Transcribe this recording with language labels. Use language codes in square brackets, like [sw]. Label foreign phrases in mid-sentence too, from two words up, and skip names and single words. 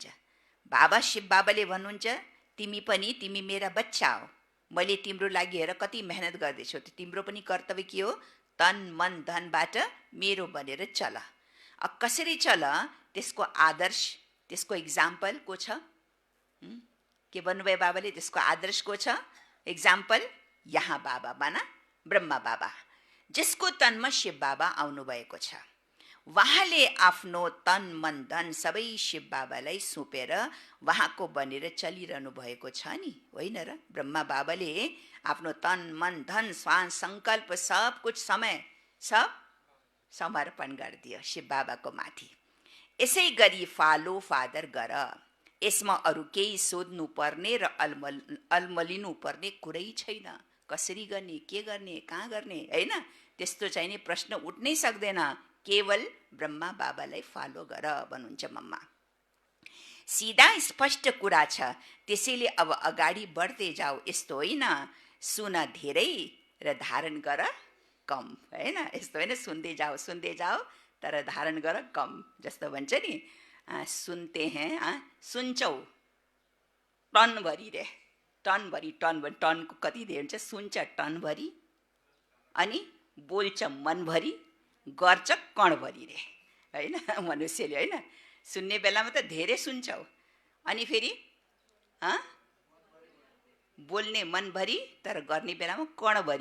[ne] बाबा शिव बाबाले भन्नुहुन्छ, तिमी मेरा बच्चा हो, मैले तिम्रो लागि हेर कति मेहनत गर्दैछु, तिम्रो पनि कर्तव्य के हो, तन मन धनबाट मेरो बनेर चल। अब कसरी चल, त्यसको आदर्श, त्यसको इक्जाम्पल को छ, के भन्नुभयो बाबाले, त्यसको आदर्श को छ, इक्जाम्पल यहाँ बाबा माना ब्रह्मा बाबा, जिसको तनमा शिव बाबा आउनु भएको छ। उहाँले आफ्नो तन मन धन सबै शिव बाबालाई सुपेर उहाँको बनेर चलिरहनु भएको छ नि, होइन र। ब्रह्मा बाबाले आफ्नो तन मन धन श्वास संकल्प [hi] सब कुछ [ne] समय सब समर्पण गरिदियो शिव बाबाको माथि। यसै गरी [en] follow father [ne] गर, यसमा अरू केही सोध्नु पर्ने र अलमलिनु पर्ने कुरै छैन। कसरी गर्ने, के गर्ने, कहाँ गर्ने हैन, त्यस्तो चाहिँ नि प्रश्न उठ्नै सक्दैन। केवल ब्रह्मा बाबालाई फलो गर भन्नुहुन्छ मम्मा। सिधा स्पष्ट कुरा छ, त्यसैले अब अगाडि बढ्दै जाऊ। यस्तो होइन सुन धेरै र धारण गर कम, हैन। यस्तो होइन सुन्दै जाऊ तर धारण गर कम। जस्तो भन्छ नि, [hi] सुनते हैं [ne] सुन्छौ टनभरि रे, टनभरि टनको कति धेरै हुन्छ, सुन्छ टनभरि, अनि बोल्छ मनभरि, गर्छ कणभरि रे, होइन। मनुष्यले होइन सुन्ने बेलामा त धेरै सुन्छौ, अनि फेरि बोल्ने मनभरि, तर गर्ने बेलामा कणभरि।